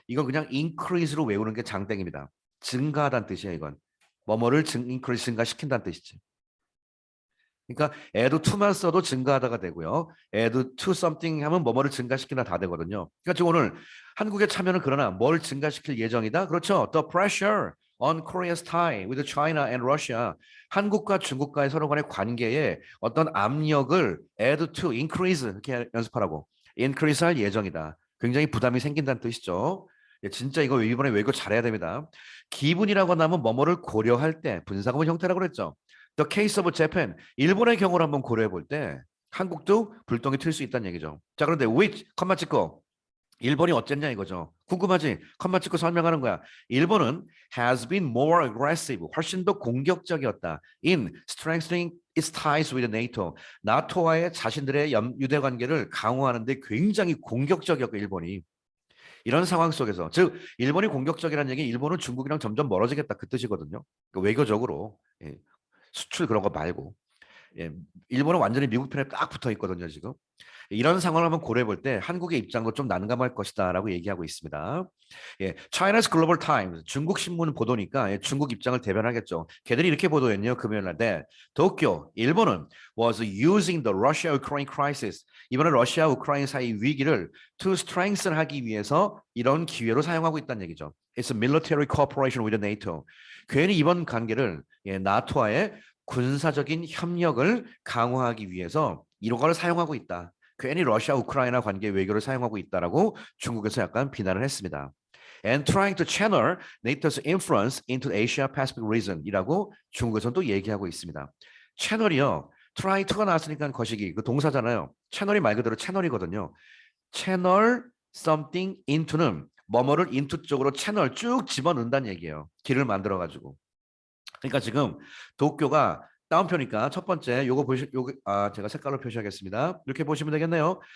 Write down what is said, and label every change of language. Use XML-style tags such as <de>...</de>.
<ko>이거 그냥 increase로 외우는 게 장땡입니다. 증가하다는 뜻이에요, 이건. 뭐뭐를 increase 증가시킨다는 뜻이지. 그러니까 add to만 써도 증가하다가 되고요. add to something 하면 뭐뭐를 증가시키나 다 되거든요. 그러니까 지금 오늘 한국의 참여는 그러나 뭘 증가시킬 예정이다? 그렇죠.</ko> <en>The pressure on Korea's tie with China and Russia.</en> <ko>한국과 중국과의 서로 간의 관계에 어떤 압력을 add to, increase 이렇게 연습하라고. increase 할 예정이다. 굉장히 부담이 생긴다는 뜻이죠. 예, 진짜 이거 이번에 외고 잘해야 됩니다. 기분이라고 하면 뭐뭐를 고려할 때 분사구문 형태라고 그랬죠.</ko> <en>The case of Japan.</en> <ko>일본의 경우를 한번 고려해 볼 때 한국도 불똥이 튈 수 있다는 얘기죠. 자, 그런데 which 컴마 찍고 일본이 어쨌냐 이거죠. 궁금하지? 컴마 찍고 설명하는 거야. 일본은</ko> <en>has been more aggressive.</en> <ko>훨씬 더 공격적이었다.</ko> <en>In strengthening its ties with NATO.</en> <ko>나토와의 자신들의 유대 관계를 강화하는 데 굉장히 공격적이었고 일본이. 이런 상황 속에서 즉 일본이 공격적이라는 얘기 일본은 중국이랑 점점 멀어지겠다 그 뜻이거든요. 그러니까 외교적으로 예, 수출 그런 거 말고 예, 일본은 완전히 미국 편에 딱 붙어 있거든요 지금. 이런 상황을 한번 고려해 볼 때 한국의 입장도 좀 난감할 것이다라고 얘기하고 있습니다. 예, China's Global Times 중국 신문 보도니까 예, 중국 입장을 대변하겠죠. 걔들이 이렇게 보도했네요. 금요일 날. 네. 도쿄, 일본은</ko> <en>was using the Russia-Ukraine crisis.</en> <ko>이번에 러시아 우크라이나 사이 위기를</ko> <en>to strengthen</en> <ko>하기 위해서 이런 기회로 사용하고 있다는 얘기죠.</ko> <en>It's a military cooperation with the NATO.</en> <ko>괜히 이번 관계를 예, 나토와의 군사적인 협력을 강화하기 위해서 이런 걸 사용하고 있다. 괜히 러시아 우크라이나 관계 외교를 사용하고 있다라고 중국에서 약간 비난을 했습니다.</ko> <en>And trying to channel NATO's influence into the Asia-Pacific region</en> <ko>이라고 중국에서는 또 얘기하고 있습니다. 채널이요. try to가 나왔으니까 거시기 그 동사잖아요. 채널이 말 그대로 채널이거든요. 채널 something into는 뭐뭐를 into 쪽으로 채널 쭉 집어넣는다는 얘기예요. 길을 만들어 가지고. 그러니까 지금 도쿄가 다운표니까 첫 번째 요거 보시 요거 제가 색깔로 표시하겠습니다. 이렇게 보시면 되겠네요.</ko>